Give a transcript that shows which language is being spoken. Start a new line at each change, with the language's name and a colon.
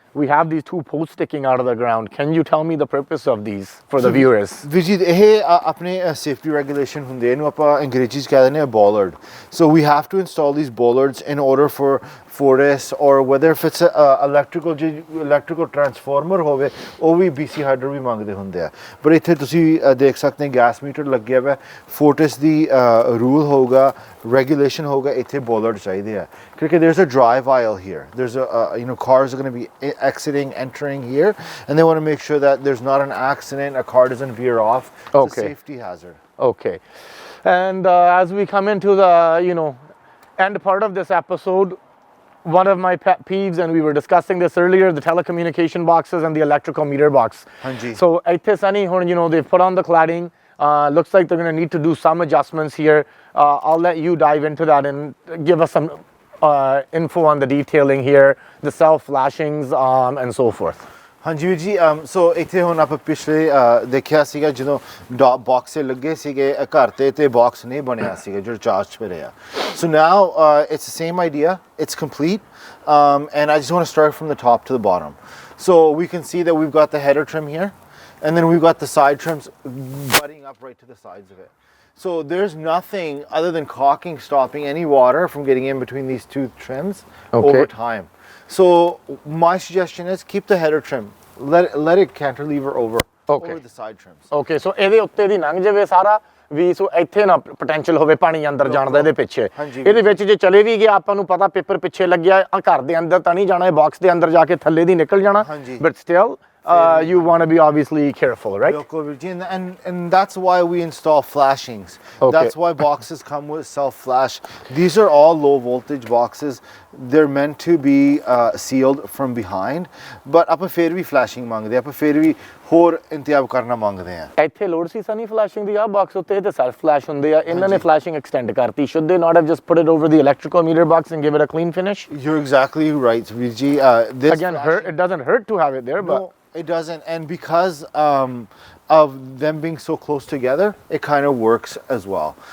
English: We have these two posts sticking out of the ground. Can you tell me the purpose of these for the viewers?
Punjabi: Vijay, ਇਹ ਆਪਣੇ safety regulation ਹੁੰਦੇ ਇਹਨੂੰ ਆਪਾਂ ਅੰਗਰੇਜ਼ੀ ਚ ਕਹਿ ਦਿੰਦੇ ਆ bollard.
English: So we have to install these bollards in order for Fortis or whether if it's electrical transformer
Punjabi: ਹੋਵੇ ਉਹ ਵੀ BC header ਵੀ ਮੰਗਦੇ ਹੁੰਦੇ ਆ. ਪਰ ਇੱਥੇ ਤੁਸੀਂ ਦੇਖ ਸਕਦੇ ਗੈਸ ਮੀਟਰ ਲੱਗਿਆ ਹੋਇਆ Fortis ਦੀ ਰੂਲ ਹੋਊਗਾ regulation ਹੋਊਗਾ ਇੱਥੇ bollard ਚਾਹੀਦੇ ਆ ਕਿਉਂਕਿ
English: there's a drive aisle here. There's cars are going to be exiting, entering here, and they want to make sure that there's not an accident, a car doesn't veer off. It's a safety hazard. Okay. And as we come into the, end part of this episode, one of my pet peeves, and we were discussing this earlier, the telecommunication boxes and the electrical meter box.
Punjabi: Hanji.
English: So, Sunny, they've put on the cladding. Looks like they're going to need to do some adjustments here. I'll let you dive into that and give us some info on the detailing here, the self flashings and so forth.
Punjabi: ਹਾਂਜੀ ਵੀਰ ਜੀ ਸੋ ਇੱਥੇ ਹੁਣ ਆਪਾਂ ਪਿਛਲੇ ਦੇਖਿਆ ਸੀਗਾ ਜਦੋਂ box ਲੱਗੇ ਸੀਗੇ ਘਰ ਤੇ ਬਾਕਸ ਨਹੀਂ ਬਣਿਆ ਸੀਗਾ ਜੋ ਚਾਰਜ ਤੇ ਰਿਹਾ
English: so now it's the same idea, it's complete, and I just want to start from the top to the bottom. So we can see that we've got the header trim here, and then we've got the side trims butting up right to the sides of it. So there's nothing other than caulking stopping any water from getting in between these two trims over time. So my suggestion is keep the header trim. Let it cantilever over the side trims.
Punjabi: Okay, so ਇਹਦੇ ਉੱਤੇ ਦੀ ਲੰਘ ਜਾਵੇ ਸਾਰਾ ਵੀ ਸੋ ਇੱਥੇ ਨਾ potential ਹੋਵੇ ਪਾਣੀ ਅੰਦਰ ਜਾਣ ਦਾ ਇਹਦੇ ਪਿੱਛੇ ਇਹਦੇ ਵਿੱਚ ਜੇ ਚਲੇ ਵੀ ਗਿਆ ਆਪਾਂ ਨੂੰ ਪਤਾ ਪੇਪਰ ਪਿੱਛੇ ਲੱਗਿਆ ਘਰ ਦੇ ਅੰਦਰ ਤਾਂ ਨਹੀਂ ਜਾਣਾ ਇਹ ਬਾਕਸ ਦੇ ਅੰਦਰ ਜਾ ਕੇ ਥੱਲੇ ਦੀ ਨਿਕਲ ਜਾਣਾ
English: But still you want to be obviously careful, right? And that's why we install flashings. That's why boxes come with self-flash. These are all low voltage boxes. They're meant to be sealed from behind.
Punjabi: But ਆਪਾਂ ਫੇਰ ਵੀ flashing ਮੰਗਦੇ ਆਪਾਂ ਫੇਰ ਵੀ ਹੋਰ ਇੰਤਜ਼ਾਮ ਕਰਨਾ ਮੰਗਦੇ ਆ ਇੱਥੇ ਲੋਡ ਸੀ ਸਨੀ ਫਲੈਸ਼ਿੰਗ ਦੀ ਆ ਬਾਕਸ ਉੱਤੇ ਤੇ ਸੈਲਫ ਫਲੈਸ਼ ਹੁੰਦੇ ਆ ਇਹਨਾਂ ਨੇ ਫਲੈਸ਼ਿੰਗ ਐਕਸਟੈਂਡ ਕਰਤੀ
English: should they not have just put it over the electrical meter box and give it a clean finish? You're exactly right, Vijay. Again, it doesn't hurt to have it there, but it doesn't, and because of them being so close together, it kind of works as well.